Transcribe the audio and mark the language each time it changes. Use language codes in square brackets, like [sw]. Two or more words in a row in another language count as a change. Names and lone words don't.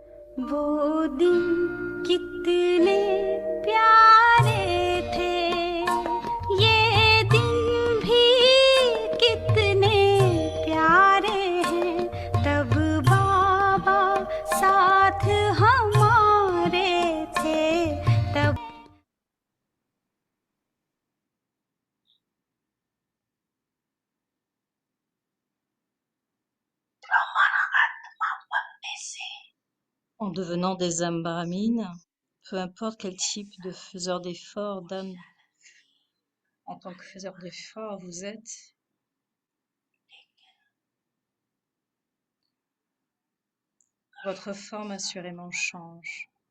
[hi] वो दिन कितने प्यारे थे, ये दिन भी कितने प्यारे हैं। तब बाबा साथ हमारे थे, तब [fr] En devenant des âmes brahmines, peu importe quel type de faiseur d'effort, d'âme, en tant que faiseur d'effort, vous êtes, votre forme assurément change.